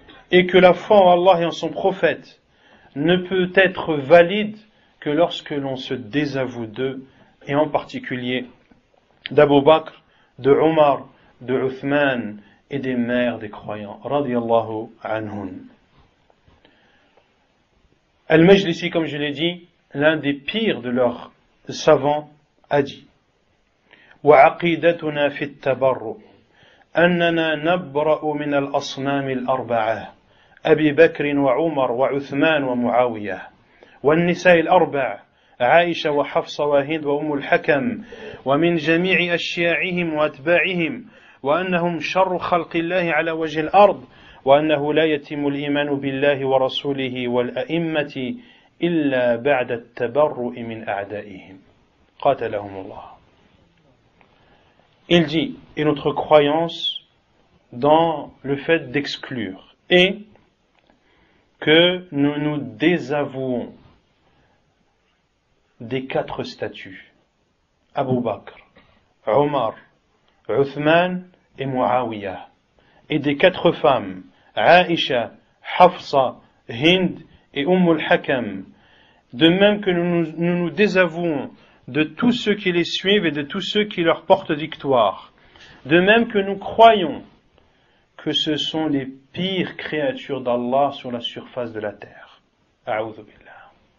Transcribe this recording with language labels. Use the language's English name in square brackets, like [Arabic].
[French] Et que la foi en Allah et en son prophète ne peut être valide que lorsque l'on se désavoue d'eux, et en particulier d'Abu Bakr, de Omar, de Uthman et des mères des croyants. Radiyallahu anhum. Al-Majlisi, comme je l'ai dit, l'un des pires de leurs savants, a dit: [Arabic] وعقيدتنا في التبرؤ أننا نبرأ من الأصنام الأربعة أبي بكر وعمر وعثمان ومعاوية والنساء الأربع عائشة وحفصة وهند وأم الحكم ومن جميع أشياعهم وأتباعهم وأنهم شر خلق الله على وجه الأرض وأنه لا يتم الإيمان بالله ورسوله والأئمة إلا بعد التبرؤ من أعدائهم قاتلهم الله. [French] Il dit, et notre croyance dans le fait d'exclure, et que nous nous désavouons des 4 statuts, Abu Bakr, Omar, Uthman et Muawiyah, et des 4 femmes, Aïcha, Hafsa, Hind et al-Hakam, de même que nous nous désavouons de tous ceux qui les suivent et de tous ceux qui leur portent victoire, de même que nous croyons que ce sont les pires créatures d'Allah sur la surface de la terre. A'udhu billah.